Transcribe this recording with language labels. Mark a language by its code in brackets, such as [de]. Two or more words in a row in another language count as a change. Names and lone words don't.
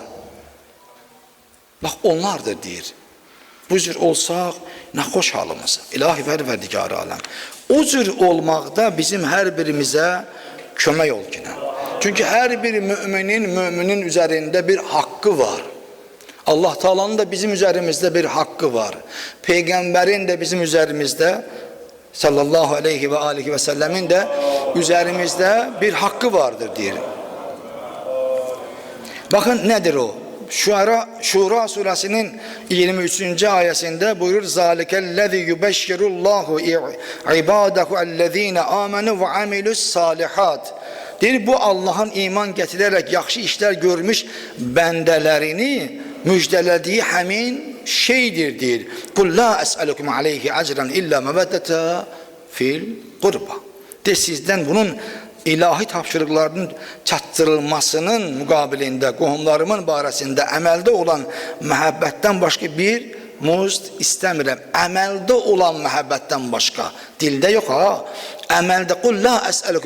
[az] Bax, onlardır deyir. Bu cür olsaq, nə xoş halımız. İlahi Pərverdigar aləm. O cür olmaqda bizim hər birimizə kömək ol ki. Çünki hər bir müminin üzərində bir haqqı var. [tr] Allah Taala'nın da bizim üzerimizde bir hakkı var. Peygamberin de bizim üzerimizde [ar] صلى الله عليه وعليه وسلم [tr] de üzerimizde bir hakkı vardır diyelim. Bakın nedir o? Şura suresinin 23. ayesinde buyurur: [ar] "ذلك الذي يبشر الله عباده الذين آمنوا وعملوا الصالحات." [az] Deyir, bu Allah'ın iman getirerek yaxşı işler görmüş bendelerini müjdələdiyi həmin şeydir deyir. [ar] "قل لا أسألكم عليه أجرا إلا المودة في القربى." [az] De, sizden bunun ilahi tapşırıqlarının çatdırılmasının müqabilində qohumlarımın barəsində əməldə olan məhəbbətdən başqa bir muzd istəmirəm. Əməldə olan məhəbbətdən başqa. Dildə yox ha. Əməldə [ar] قل لا أسألكم.